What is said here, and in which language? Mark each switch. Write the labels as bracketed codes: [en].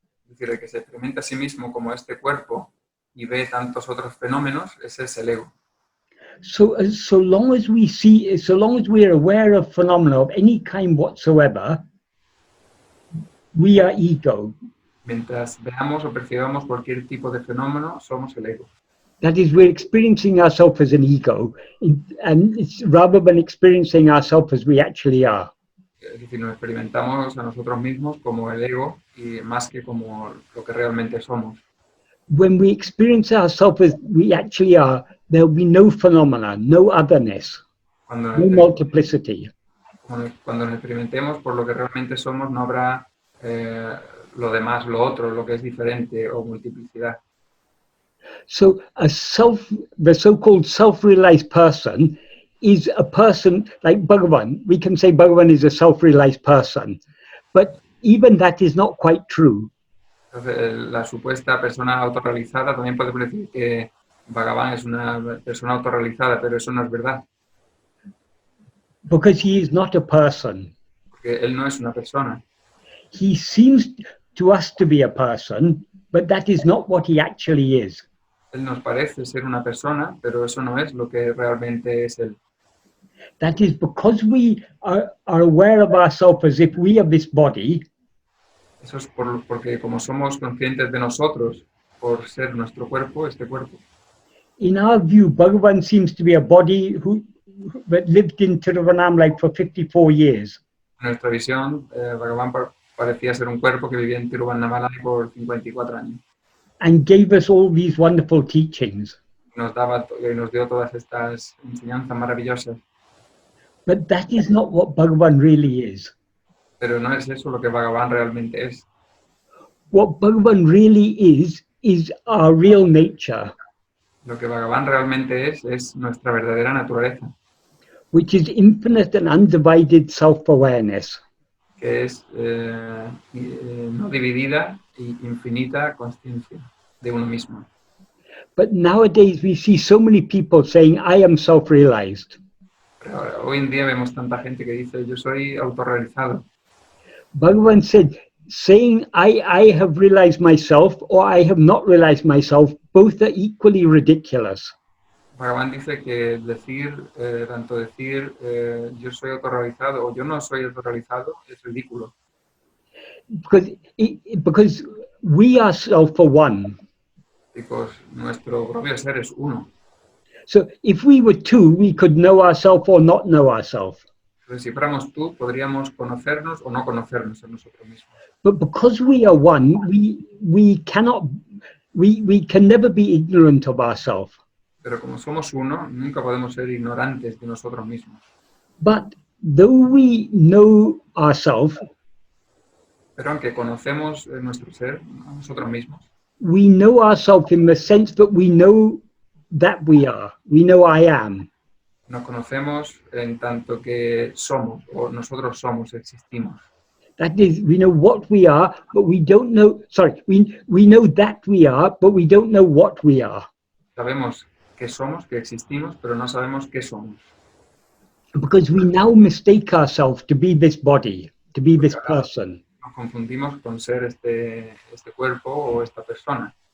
[es] Es decir, el que se experimenta a sí mismo como este cuerpo y ve tantos otros fenómenos, ese es el ego. [en] So long as we are aware of phenomena of any kind whatsoever, we are ego. [es] Mientras veamos o percibamos cualquier tipo de fenómeno, somos el ego. [en] That is, we're experiencing ourselves as an ego, and it's rather than experiencing ourselves as we actually are. [es] Es decir, nos experimentamos a nosotros mismos como el ego y más que como lo que realmente somos. [en] When we experience ourselves as we actually are, there will be no phenomena, no otherness, no multiplicity. [es] Cuando nos experimentemos por lo que realmente somos, no habrá lo demás, lo otro, lo que es diferente o multiplicidad. [en] So the so-called self-realized person is a person like Bhagavan. We can say Bhagavan is a self-realized person, but even that is not quite true. [es] Entonces, la supuesta persona autorrealizada, también podemos decir que Bhagavan es una persona autorrealizada, pero eso no es verdad. [en] Because he is not a person. [es] Porque él no es una persona. [en] He seems to us to be a person, but that is not what he actually is. [es] Él nos parece ser una persona, pero eso no es lo que realmente es él. [en] That is because we are aware of ourselves as if we are this body. [es] Eso es porque como somos conscientes de nosotros, por ser nuestro cuerpo, este cuerpo. [en] In our view, Bhagavan seems to be a body that lived in Tiruvannamalai for 54 years. [es] En nuestra visión, Bhagavan parecía ser un cuerpo que vivía en Tiruvannamalai por 54 años. [en] And gave us all these wonderful teachings. [es] Nos dio todas estas enseñanzas maravillosas. [en] But that is not what Bhagavan really is. [es] Pero no es eso lo que Bhagavan realmente es. [en] What Bhagavan really is our real nature. [es] Lo que Bhagavan realmente es nuestra verdadera naturaleza. [en] Which is infinite and undivided self-awareness. [es] Que es no dividida y infinita consciencia de uno mismo. [en] But nowadays we see so many people saying, I am self-realized. [es] Pero hoy en día vemos tanta gente que dice, yo soy autorrealizado. [en] Bhagavan said, saying I have realized myself or I have not realized myself, both are equally ridiculous. [es] Bhagavan dice que tanto decir yo soy autorrealizado o yo no soy autorrealizado es ridículo. [en] Because we ourselves are one. Because [es] nuestro propio ser es uno. [en] So if we were two, we could know ourselves or not know ourselves. [es] Entonces, si fuéramos tú, podríamos conocernos o no conocernos a nosotros mismos. [en] But because we are one, we can never be ignorant of ourselves. [es] Pero como somos uno, nunca podemos ser ignorantes de nosotros mismos. [en] But though we know ourselves, [es] Pero aunque conocemos nuestro ser, a nosotros mismos, [en] we know ourselves in the sense that we know that we are. We know I am. [es] nos conocemos en tanto que somos, o nosotros somos, existimos. [en] That is, we know what we are, but we don't know, sorry, we know that we are, but we don't know what we are. [es] Sabemos que somos, que existimos, pero no sabemos qué somos. [en] Because we now mistake ourselves to be this body, to be this person. [es] Nos confundimos con ser este cuerpo o esta persona.